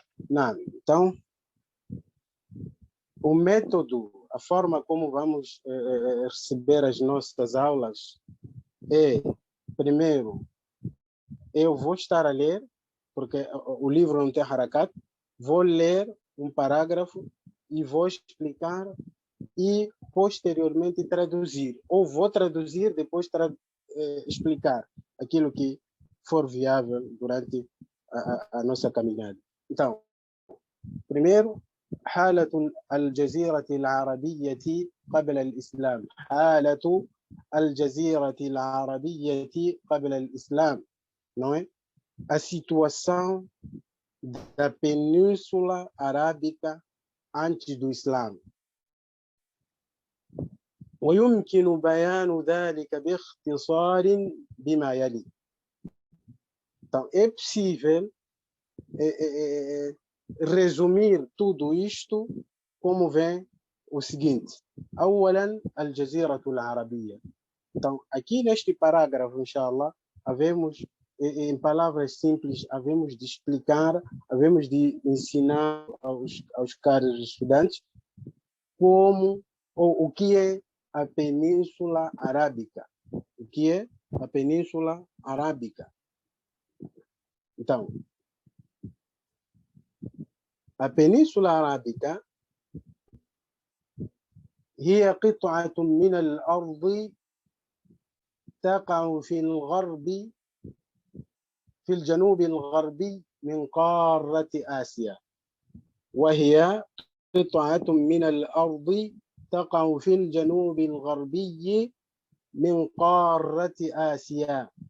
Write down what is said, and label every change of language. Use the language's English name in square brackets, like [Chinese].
[Portuguese] Então, o método, a forma como vamos receber as nossas aulas é, primeiro, eu vou estar a ler, porque o livro não tem harakat, vou ler um parágrafo e vou explicar e posteriormente traduzir, ou vou traduzir, depois explicar aquilo que for viável durante a nossa caminhada. Então, primeiro, [Arabic] حالة الجزيرة العربية قبل الإسلام. حالة الجزيرة العربية قبل الإسلام, [Portuguese] não é? A situação da Península Arábica antes do Islã. [Arabic] ويمكن بيان ذلك باختصار بما يلي. [Portuguese] Então, é possível resumir tudo isto como vem o seguinte. [Arabic] أولا الجزيرة العربية. [Portuguese] Então, aqui neste parágrafo, inshallah, havemos, em palavras simples, havemos de explicar, havemos de ensinar aos caros estudantes como ou o que é a Península Arábica. O que é a Península Arábica? Então, a Península Arábica [Arabic] هي قطعة من الأرض تقع في الغرب في الجنوب الغربي من قارة آسيا، وهي قطعة من الأرض تقع في الجنوب الغربي من قارة آسيا.